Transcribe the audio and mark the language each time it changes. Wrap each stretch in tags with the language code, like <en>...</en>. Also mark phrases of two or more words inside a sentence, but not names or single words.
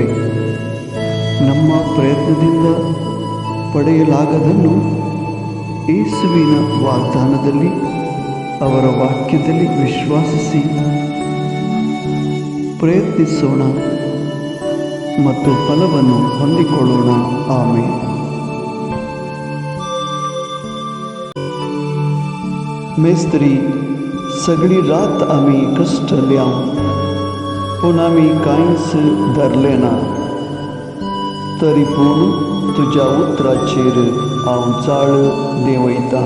<kn>ನಮ್ಮ ಪ್ರಯತ್ನದಿಂದ ಪಡೆಯಲಾಗದನ್ನು ಯೇಸುವಿನ ವಾಗ್ದಾನದಲ್ಲಿ, ಅವರ ವಾಕ್ಯದಲ್ಲಿ ವಿಶ್ವಾಸಿಸಿ ಪ್ರಯತ್ನಿಸೋಣ ಮತ್ತು ಫಲವನ್ನು ಹೊಂದಿಕೊಳ್ಳೋಣ.</kn> <kok>ಆಮೇಲೆ मेस्त्री, सगळी रात आम्ही कष्टल्या, पण आम्ही कांयच धरलें ना. तरी पूण तुज्या उतराचेर हांव जाळ देंवयतां.</kok>